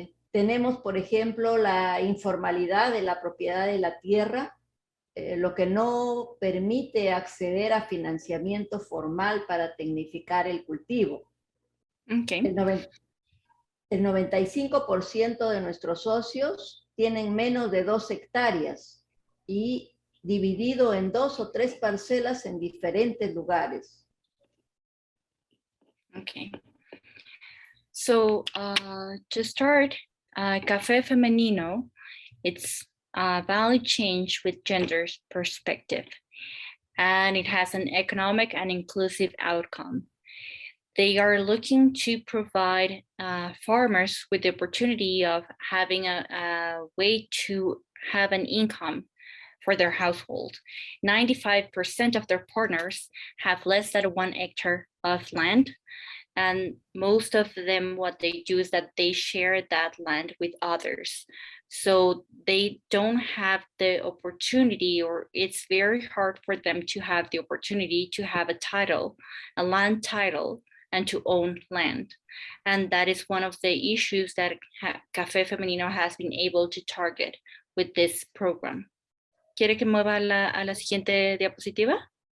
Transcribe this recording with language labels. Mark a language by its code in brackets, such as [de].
[es] Tenemos, por ejemplo, la informalidad de la propiedad de la tierra, lo que no permite acceder a financiamiento formal para tecnificar el cultivo. [en] Okay. [es] El 95% de nuestros socios tienen menos de 2 hectáreas y dividido en 2 o 3 parcelas en diferentes lugares. [en] Okay. So to start, Café Femenino, it's a value change with gender perspective, and it has an economic and inclusive outcome. They are looking to provide farmers with the opportunity of having a way to have an income for their household. 95% of their partners have less than 1 hectare of land. And most of them, what they do is that they share that land with others. So they don't have the opportunity, or it's very hard for them to have the opportunity to have a title, a land title, and to own land. And that is one of the issues that Café Femenino has been able to target with this program. [es] ¿Quiere que mueva a la siguiente diapositiva?